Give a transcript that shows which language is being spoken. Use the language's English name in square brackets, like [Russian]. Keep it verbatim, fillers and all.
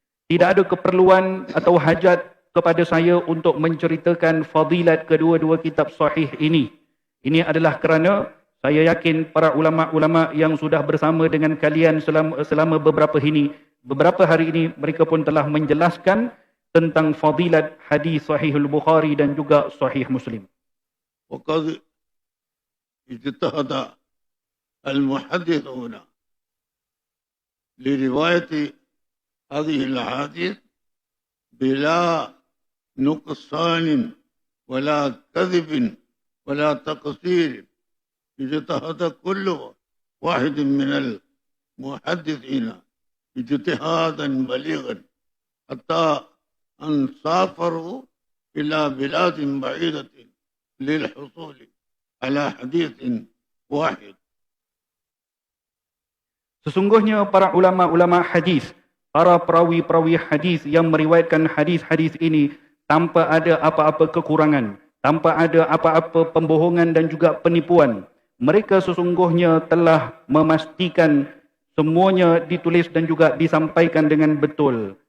[Malay] Tidak ada keperluan atau hajat kepada saya untuk menceritakan fadilat kedua-dua kitab sahih ini. Ini adalah kerana saya yakin para ulama-ulama yang sudah bersama dengan kalian selama, selama beberapa ini, beberapa hari ini, mereka pun telah menjelaskan tentang fadilat hadis Sahihul Bukhari dan juga Sahih Muslim. [Arabic] وقد اجتهد المحدثون لرواية هذه الأحاديث بلا نقصان ولا كذب ولا تقصير، اجتهد كل واحد من المحدثين اجتهادا بليغا حتى أن سافروا إلى بلاد بعيدة للحصول على حديث واحد. [Malay] Sesungguhnya para ulama-ulama hadis, para perawi-perawi hadis yang meriwayatkan hadis-hadis ini tanpa ada apa-apa kekurangan, tanpa ada apa-apa pembohongan dan juga penipuan. Mereka sesungguhnya telah memastikan semuanya ditulis dan juga disampaikan dengan betul.